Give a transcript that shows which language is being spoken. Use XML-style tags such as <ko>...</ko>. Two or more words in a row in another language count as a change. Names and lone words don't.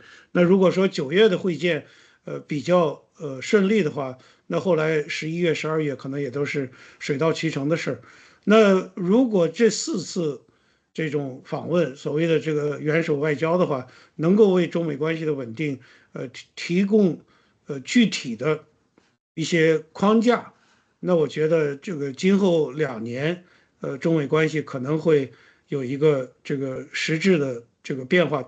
<zh>那如果说9月的会见，比较順利的話，那後來11月、12月可能也都是水到渠成的事。那如果這4 次這種訪問，所謂的這個元首外交的話，能夠為中美關係的穩定，提供具體的一些框架，那我覺得這個今後2年，中美關係可能會有一個這個實質的這個變化。</zh>